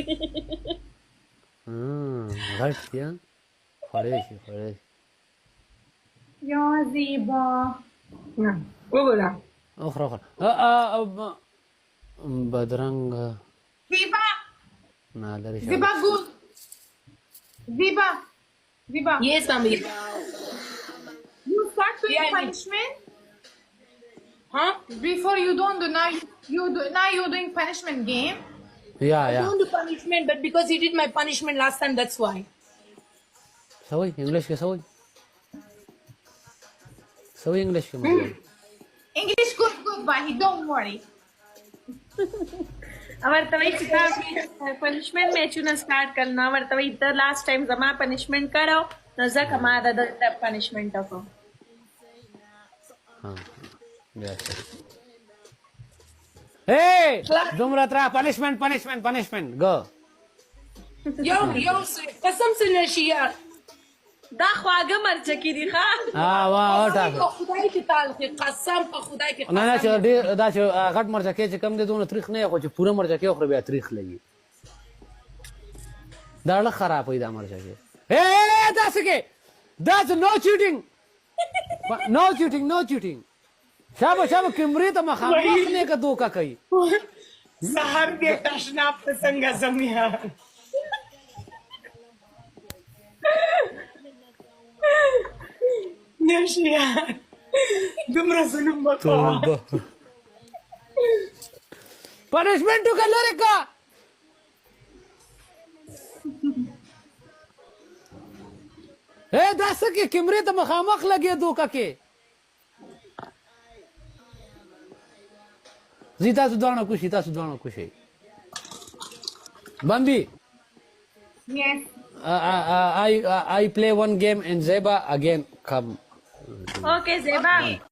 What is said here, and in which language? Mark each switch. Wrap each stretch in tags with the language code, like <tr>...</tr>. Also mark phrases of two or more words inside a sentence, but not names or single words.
<ps>غټ دي خوړی شي خوړی شي یا زیبا وګوره وخوره وخوره بدرنګه زیبا نه لرې شه</ps> <en>زیبا ګود زیبا زیبا yes mami you start doing punishment huh before you don't do now you're doing punishment game yeah I don't do punishment but because he did my punishment last time that's why</en> <ps>سوي انګلیش کې سوي انګلیش کې مې</ps> <en>English good Bahi don't worry</en> <ps>ورته وایي چې تا پنشمنټ میچونه سټارټ کړل ورته وایي ته لاست ټایم زما پنشمنټ کړو نو ځکه ما د پنشمنټ وکړو دومره تر پنشمنټ ګو یو قسم سره نشي یار دا خواږه مرچکي دي ښه واه ټاکه خدای کې تعالی قسم په خدای کې نه نه چې دا چې غټ مرچکي چې کم دي دونه تریخ نه خو چې پوره مرچکي خو بیا تریخ لګي دا له خراب وي دا مرچکي داسې کې</ps> <en>that's no cheating no cheating</en> <ps>شابه کمرې ته مخامخ نه که دوکه کوي سهار بیا تشناب ته څنګه ځم یار نشي یار دومره ظلم مه کوه پنشمنټ وکړه لرې که دا څه کې کمرې ته مخامخ لګې دوکه کې زی تاسو دواړه کوشئ Bambi</ps> <en>yes I play one game and Zeba again come</en> <ps>اوکې زیبا</ps>